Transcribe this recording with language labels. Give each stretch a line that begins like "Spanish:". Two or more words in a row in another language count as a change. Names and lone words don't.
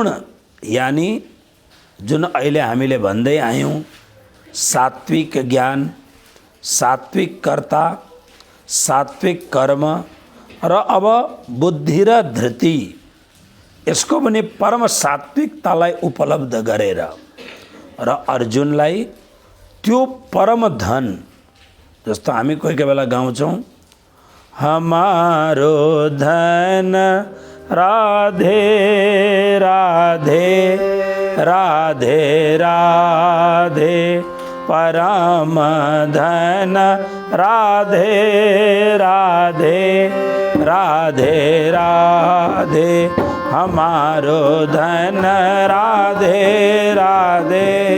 Nepali: यानी जुन अहिले हामीले भन्दै आयौं सात्विक ज्ञान, सात्विक कर्ता, सात्विक कर्म र अब बुद्धि र धृति, यसको पनि परम सात्विकतालाई उपलब्ध गरेर र अर्जुनलाई त्यो परम धन, जस्तो हामी कोही कोही बेला गाउँछौं,
Braj: हमारो धन राधे राधे राधे राधे परम धन राधे राधे राधे राधे हमारो धन राधे राधे